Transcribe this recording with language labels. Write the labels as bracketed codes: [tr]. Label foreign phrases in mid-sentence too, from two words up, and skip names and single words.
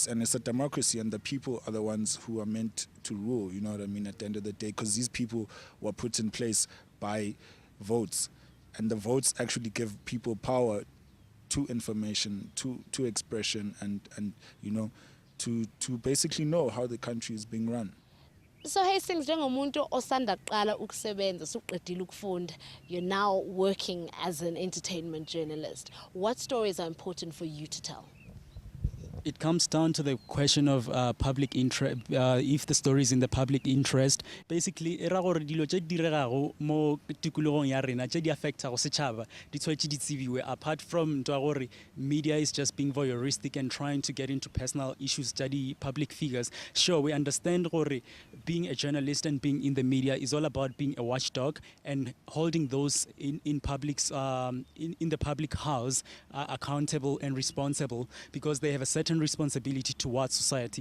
[en] And it's a democracy, and the people are the ones who are meant to rule, you know what I mean, at the end of the day, because these people were put in place by votes, and the votes actually give people power to information, to expression, and you know, to basically know how the country is being run. So Hastings, [zu] njengomuntu osanda kuqala ukusebenza usuqedile ukufunda, [en] you're now working as an entertainment journalist. What stories are important for you to tell? It comes down to the question of public interest, if the story is in the public interest. [tn] Basically, era gore dilo tse diregago mo tikologong ya rena tse di affecta go setšhaba di tshwanetse di tsebiwe, [en] apart from [tn] ntwa gore [en] media is just being voyeuristic and trying to get into personal issues [tn] tsa di [en] public figures. Sure, we understand gore being a journalist and being in the media is all about being a watchdog and holding those in public's in the public house accountable and responsible, because they have a certain responsibility towards society.